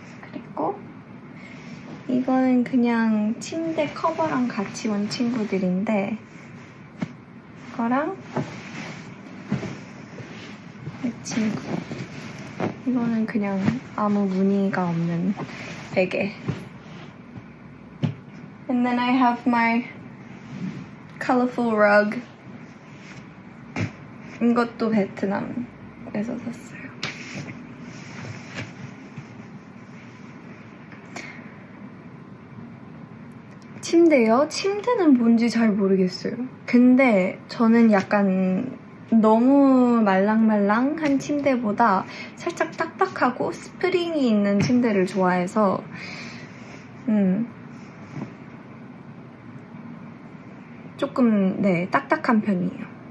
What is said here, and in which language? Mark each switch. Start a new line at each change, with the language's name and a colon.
Korean: 그리고 이거는 그냥 침대 커버랑 같이 온 친구들인데 이거랑 이 친구 이거는 그냥 아무 무늬가 없는 베개.
English: And then I have my colorful rug.
Korean: 이것도 베트남에서 샀어요. 침대요? 침대는 뭔지 잘 모르겠어요. 근데 저는 약간 너무 말랑말랑한 침대보다 살짝 딱딱하고 스프링이 있는 침대를 좋아해서 조금 딱딱한 편이에요.